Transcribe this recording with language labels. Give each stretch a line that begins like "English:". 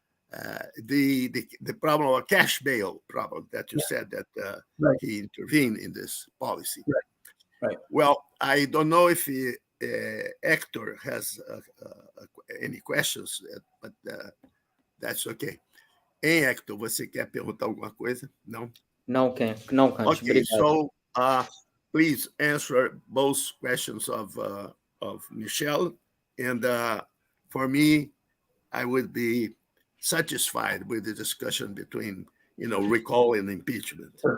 English: The problem of a cash bail problem that you said that he intervened in this policy. Right. Well, I don't know if Hector has any questions, but that's okay.
Portuguese: Hein, Hector, você quer perguntar alguma coisa?
English: No?
Portuguese: Não, Cante.
English: Okay, so please answer both questions of Michelle. And for me, I would be satisfied with the discussion between, recall and impeachment.